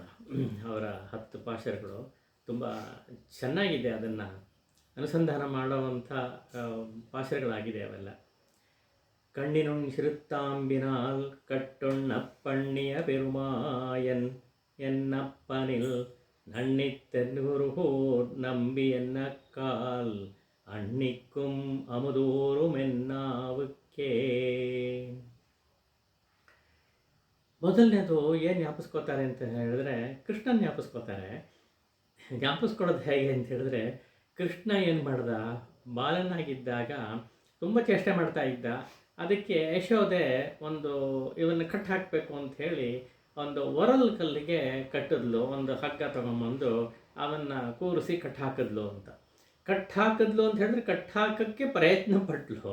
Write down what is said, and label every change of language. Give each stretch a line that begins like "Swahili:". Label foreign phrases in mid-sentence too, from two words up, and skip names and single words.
Kannada: ಅವರ 10 ಪಾಶುರಗಳು ತುಂಬ ಚೆನ್ನಾಗಿದೆ. ಅದನ್ನು ಅನುಸಂಧಾನ ಮಾಡುವಂಥ ಪಾಶುರಗಳಾಗಿದೆ ಅವೆಲ್ಲ.
Tamil: கண்ணிநுண் சிறுத்தாம்பினால் கட்டுண்ணப்பண்ணிய பெருமாயன் என்னப்பனில் நன்னித்தென்குருகூர் நம்பி என்ன கால் அன்னிக்கும் அமுதூரும் என்னாவுக்கே.
Kannada: ಮೊದಲನೇದು ಏನು ಜ್ಞಾಪಿಸ್ಕೋತಾರೆ ಅಂತ ಹೇಳಿದ್ರೆ, ಕೃಷ್ಣನ ಜ್ಞಾಪಿಸ್ಕೋತಾರೆ. ಜ್ಞಾಪಿಸ್ಕೊಳ್ಳೋದು ಹೇಗೆ ಅಂತ ಹೇಳಿದ್ರೆ, ಕೃಷ್ಣ ಏನು ಮಾಡ್ದ, ಬಾಲನಾಗಿದ್ದಾಗ ತುಂಬ ಚೇಷ್ಟೆ ಮಾಡ್ತಾ ಇದ್ದ. ಅದಕ್ಕೆ ಯಶೋದೆ ಇವನ್ನ ಕಟ್ಟು ಹಾಕಬೇಕು ಅಂತ ಹೇಳಿ ಒಂದು ಒರಲ್ ಕಲ್ಲಿಗೆ ಕಟ್ಟಿದ್ಲು, ಒಂದು ಹಗ್ಗ ತಗೊಂಬಂದು ಅವನ್ನು ಕೂರಿಸಿ ಕಟ್ಟು ಹಾಕಿದ್ಲು ಅಂತ ಹೇಳಿದ್ರೆ, ಕಟ್ಟು ಹಾಕೋಕ್ಕೆ ಪ್ರಯತ್ನ ಪಟ್ಲು.